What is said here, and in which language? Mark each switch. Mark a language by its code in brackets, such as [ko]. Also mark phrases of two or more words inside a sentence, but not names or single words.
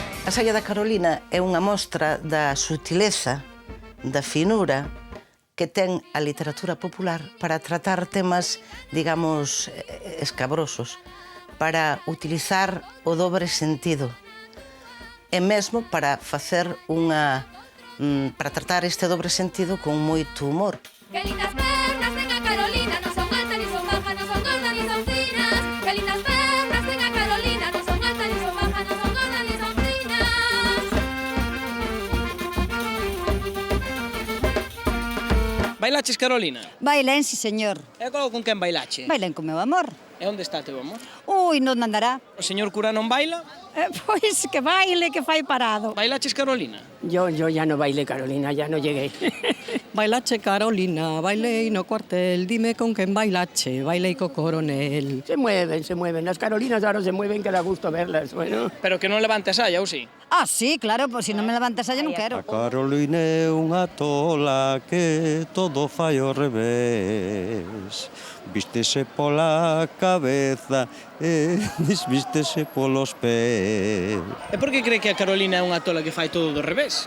[gl] A saia da Carolina é unha mostra da sutileza, da finura que ten a literatura popular para tratar temas, digamos, escabrosos, para utilizar o dobre sentido e mesmo para facer para tratar este dobre sentido con moito humor. [es] Qué lindas pernas tenga Carolina, no son altas ni son bajas, no son gordas ni son finas. Qué lindas pernas tenga Carolina, no son altas ni son bajas, no son gordas ni son finas. [gl] Bailaches, Carolina? Bailen, sí, señor. E con quen bailache? Bailen con meu amor. E onde está teu amor? Ui, non andará. O señor cura non baila? Pois que baile, que fai parado. Bailaches, Carolina? [es] Yo ya no bailé, Carolina, ya no llegué. [gl] Bailache, Carolina, bailei no cuartel, dime con quen bailache, bailei co coronel. [es] Se mueven. Las Carolinas ahora se mueven, que da gusto verlas, bueno. [gl] Pero que non levantes saya, ou si? Ah, sí, claro, pois se non me levantas allá non quero. A Carolina é unha tola que todo fai ao revés. Vístese pola cabeza e desvístese polos pés. E por que cree que a Carolina é unha tola que fai todo do revés?